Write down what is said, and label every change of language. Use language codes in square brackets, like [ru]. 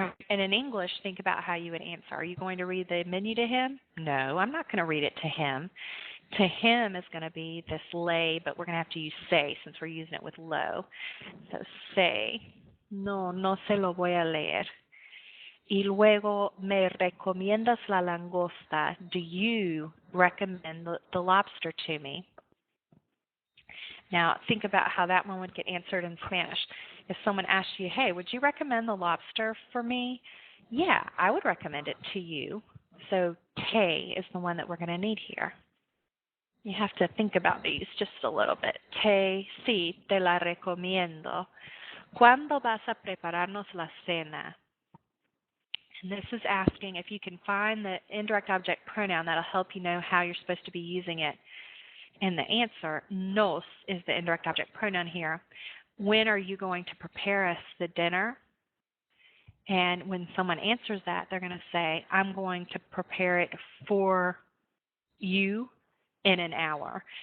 [en] And in English, think about how you would answer. Are you going to read the menu to him? No, I'm not going to read it to him. To him is going to be this le, but we're going to have to use se since we're using it with lo. So se, [es] no se lo voy a leer. Y luego, ¿me recomiendas la langosta? [en] Do you recommend the lobster to me? Now, think about how that one would get answered in Spanish. If someone asked you, hey, would you recommend the lobster for me? Yeah, I would recommend it to you. So, te is the one that we're going to need here. You have to think about these just a little bit. [es] Te, sí, te la recomiendo. ¿Cuándo vas a prepararnos la cena? [en] And this is asking if you can find the indirect object pronoun that'll help you know how you're supposed to be using it. And the answer, nos, is the indirect object pronoun here. When are you going to prepare us the dinner? And when someone answers that, they're going to say, I'm going to prepare it for you in an hour.